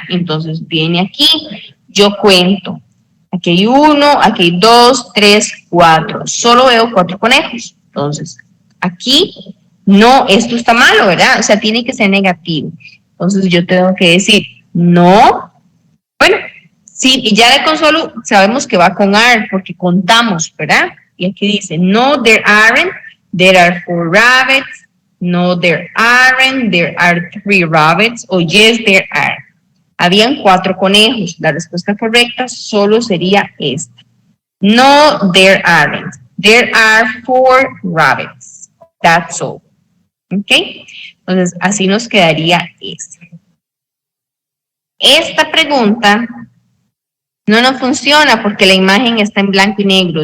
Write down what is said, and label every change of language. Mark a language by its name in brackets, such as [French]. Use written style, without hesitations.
[Spanish] Entonces viene aquí, yo cuento. Aquí hay 1, aquí hay 2, 3, 4. Solo veo 4 conejos. Entonces, aquí no, esto está malo, ¿verdad? O sea, tiene que ser negativo. Entonces yo tengo que decir, no. Bueno, sí, y ya de consolo sabemos que va con are porque contamos, ¿verdad? Y aquí dice, [English] no, there aren't, there are 4 rabbits, no, there aren't, there are 3 rabbits, o yes, there are. [Spanish] Habían 4 conejos. La respuesta correcta solo sería esta. [English] No, there aren't. There are 4 rabbits. That's all. ¿Ok? [Spanish] Entonces, así nos quedaría esta. Esta pregunta no nos funciona porque la imagen está en blanco y negro.